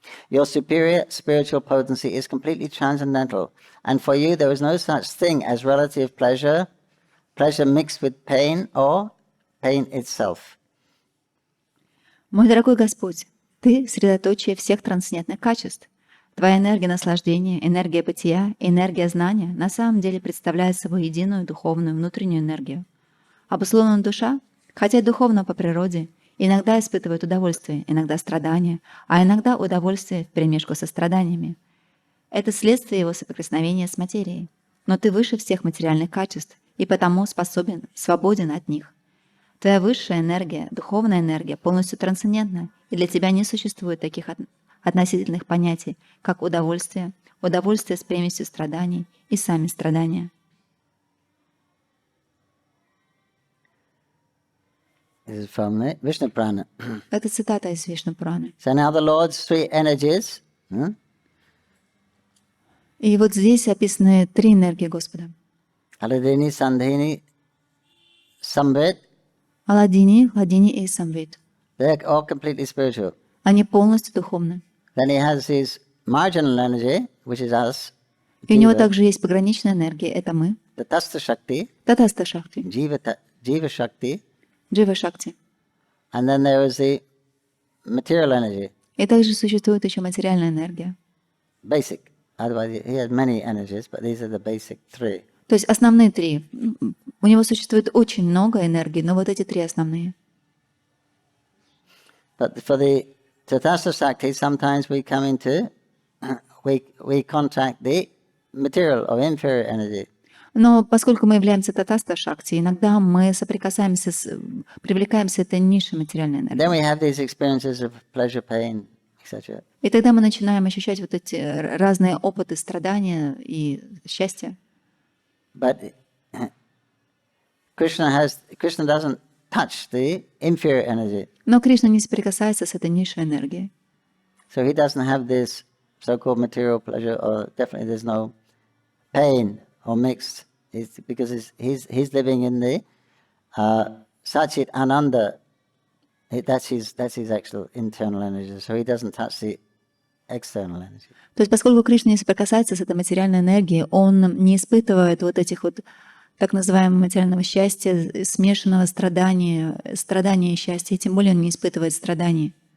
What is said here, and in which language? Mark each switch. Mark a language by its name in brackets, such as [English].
[English] Your superior spiritual potency is completely transcendental, and for you there is no such thing as relative pleasure, pleasure mixed with pain, or pain itself. [Russian] Мой дорогой Господь, Ты — средоточие всех трансцендентных качеств. Твоя энергия наслаждения, энергия бытия и энергия знания на самом деле представляют собой единую духовную внутреннюю энергию. Обусловленная душа, хотя и духовна по природе, иногда испытывает удовольствие, иногда страдания, а иногда удовольствие вперемешку со страданиями. Это следствие его соприкосновения с материей. Но ты выше всех материальных качеств и потому свободен от них. Твоя высшая энергия, духовная энергия, полностью трансцендентна, и для тебя не существует таких относительных понятий, как удовольствие, удовольствие с примесью страданий и сами страдания. [English] This is from the Vishnu Purana. [Russian] Это цитата из Вишну Пураны. [English] So now the Lord's three energies, [Russian] И вот здесь описаны три энергии Господа. [English] Aladini, Sandhini, Samvit, [Russian] Аладдини, Хладдини и Самвит. [English] they're all completely spiritual. [Russian] Они полностью духовны. [English] Then he has his marginal energy, which is us, [Russian] И у него [English] Jiva, [Russian] также есть пограничная энергия, это мы, [English] the Tasta Shakti, [Russian] Татаста Шакти, [English] Jiva Shakti, [Russian] Джива Шакти. [English] and then there is the material energy, [Russian] И также существует еще материальная энергия. [English] basic. Otherwise, he has many energies, but these are the basic three. [Russian] То есть основные три. У него существует очень много энергии, но вот эти три основные. [English] But for the Tatastha Shakti, sometimes we come into, we contact the material or inferior energy. [Russian] Но поскольку мы являемся Татаста Шакти, иногда мы соприкасаемся привлекаемся этой низшей материальной [English] And then [Russian] энергией. [English] we have these experiences of pleasure, pain, etc. [Russian] И тогда мы начинаем ощущать вот эти разные опыты страдания и счастья. [English] But Krishna doesn't touch the inferior energy. [Russian] Но Кришна не соприкасается с этой низшей энергией. [English] So he doesn't have this so-called material pleasure, or definitely there's no pain or mixed. Because he's living in the Sachit Ananda. That's his actual internal energy. So he doesn't touch the external energy. [Russian] То есть поскольку Кришна не соприкасается с этой материальной энергией, он не испытывает вот этих вот так называемого материального счастья, смешанного страдания и счастья, и тем более он не испытывает страданий.